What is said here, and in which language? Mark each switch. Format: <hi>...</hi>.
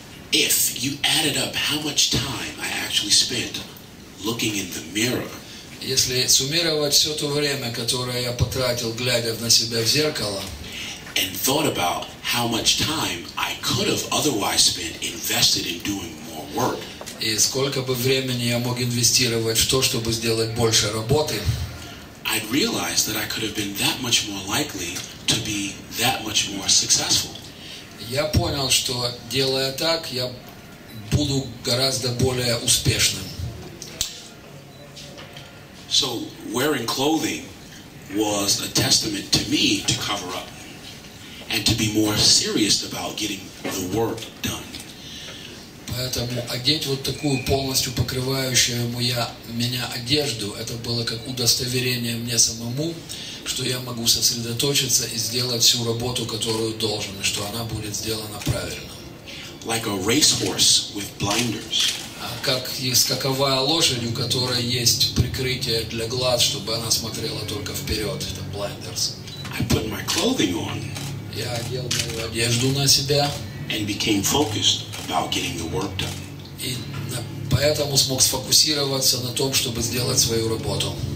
<en>If you added up how much time I actually spent looking in the mirror,</en> <ru>если суммировать все то время, которое я потратил, глядя на себя в зеркало,</ru> <en>and thought about how much time I could have otherwise spent invested in doing more work,</en> <ru>и сколько бы времени я мог инвестировать в то, чтобы сделать больше работы,</ru> <en>I'd realized that I could have been that much more likely to be that much more successful.</en> <ru>Я понял, что делая так, я буду гораздо более успешным.</ru> <en>So wearing clothing was a testament to me to cover up and to be more serious about getting the work done.</en> <ru>Поэтому одеть вот такую полностью покрывающую меня одежду, это было как удостоверение мне самому, что я могу сосредоточиться и сделать всю работу, которую должен, и что она будет сделана правильно.</ru> <en>Like a racehorse with blinders.</en> <ru>Как скаковая лошадь, у которой есть прикрытие для глаз, чтобы она смотрела только вперед, это blinders.</ru> <en>I put my clothing on.</en> <ru>Я одел мою одежду на себя.</ru> <en>And became focused about getting the work done.</en> <ru>И поэтому смог сфокусироваться на том, чтобы сделать свою работу.</ru>